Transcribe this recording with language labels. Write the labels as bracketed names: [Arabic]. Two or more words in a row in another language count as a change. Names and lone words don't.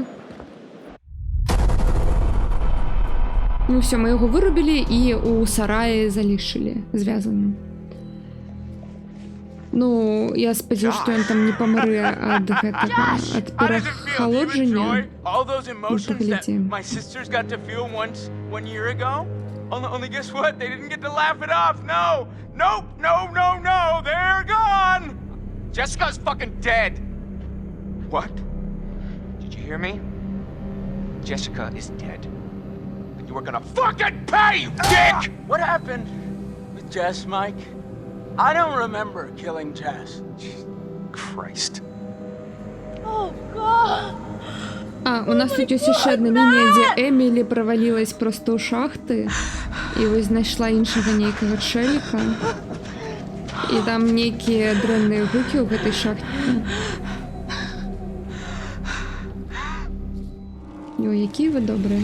[Belarusian] Ну все, мы яго вырубілі і у сараі залішылі звязаным. Ну, я спадзяюся, што ён там не памрэ ад гэтага, ад перахалоджання. [English] All those emotions that [Belarusian] Поглядзім. [English] my sisters got to feel one year ago? Only guess what? They didn't get to laugh it off. No, they're gone. Jessica's fucking dead. What? Did you hear me? Jessica is dead. And you are gonna Fucking pay, you dick! What happened with Jess, Mike? I don't remember killing Jess. Christ. Oh, God. [Belarusian] У нас тут ёсць яшчэ адна лінія, дзе Эмілі правалілась проста ў шахты і вось знайшла іншага нейкага чэліка. І там нейкія дрэнныя гукі ў гэтай шахце. О, які вы добрыя.